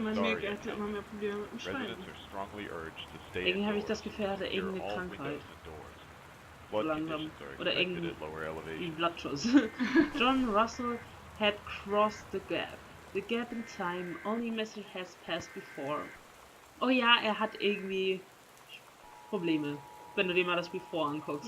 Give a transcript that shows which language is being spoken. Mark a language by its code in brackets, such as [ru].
[de] Man merkt, er hatte immer mehr Probleme mit dem Schreiben. Irgendwie habe ich das Gefühl, er hatte irgendeine Krankheit. So langsam. Oder irgendein Blattschuss. [en] John Russell had crossed the gap. The gap in time only message has passed before. [de] Oh ja, er hat irgendwie Probleme, wenn du dir mal das Before anguckst.